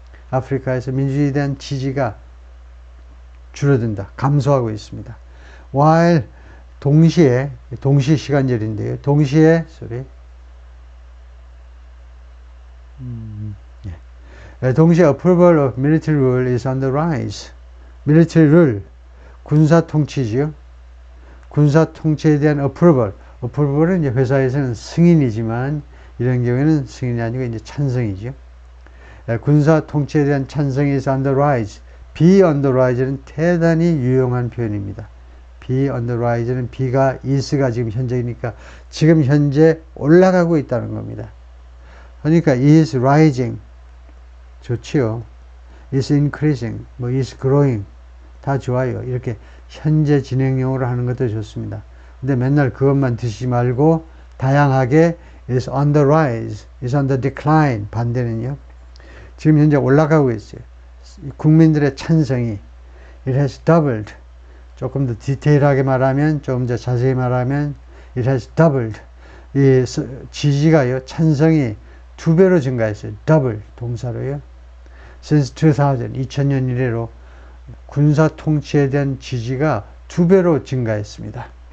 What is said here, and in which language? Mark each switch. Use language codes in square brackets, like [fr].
[ko] 아프리카에서 민주주의에 대한 지지가 줄어든다. 감소하고 있습니다. [en] while [ko] 동시에 시간절인데요. 동시에 [en] approval of military rule is on the rise. military rule [ko] 군사 통치지요. 군사 통치에 대한 approval은 이제 회사에서는 승인이지만 이런 경우에는 승인이 아니고 이제 찬성이죠. 군사 통치에 대한 찬성이 [en] is on the rise. be on the rise [ko] 는 대단히 유용한 표현입니다. [en] be on the rise [ko] 는 be가 is가 지금 현재이니까 지금 현재 올라가고 있다는 겁니다. 그러니까 [en] is rising [ko] 좋지요. [en] is increasing, is growing [ko] 다 좋아요. 이렇게 현재 진행형으로 하는 것도 좋습니다. 근데 맨날 그것만 드시지 말고 다양하게 [en] is on the rise, is on the decline [ko] 반대는요. 지금 현재 올라가고 있어요. 국민들의 찬성이 [en] it has doubled. [ko] 조금 더 디테일하게 말하면, 조금 더 자세히 말하면 [en] it has doubled. [ko] 이 지지가요, 찬성이 2배로 증가했어요. double 동사로요. [en] since [ko] 2000년 이래로 군사 통치에 대한 지지가 2배로 증가했습니다.